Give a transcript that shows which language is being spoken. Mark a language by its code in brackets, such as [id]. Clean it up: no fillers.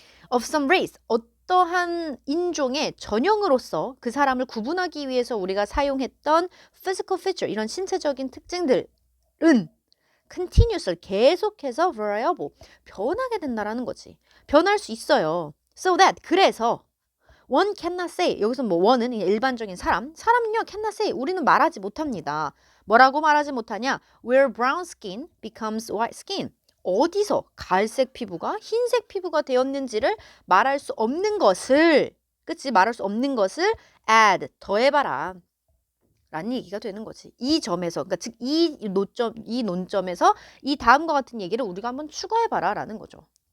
[en] of some race, [ko] 어떠한 인종의 전형으로서 그 사람을 구분하기 위해서 우리가 사용했던 physical feature, 이런 신체적인 특징들은 continuously, 계속해서 variable, 변하게 된다라는 거지. 변할 수 있어요. [en] so that, [ko] 그래서 [en] one cannot say, [ko] 여기서 뭐 one은 일반적인 사람은요 [en] cannot say, [ko] 우리는 말하지 못합니다. 뭐라고 말하지 못하냐? [en] Where brown skin becomes white skin. [ko] 어디서 갈색 피부가 흰색 피부가 되었는지를 말할 수 없는 것을, 그치? 말할 수 없는 것을 add, 더해봐라 라는 얘기가 되는 거지. 이 점에서, 그러니까 즉 이 논점에서 이 다음과 같은 얘기를 우리가 한번 추가해봐라 라는 거죠.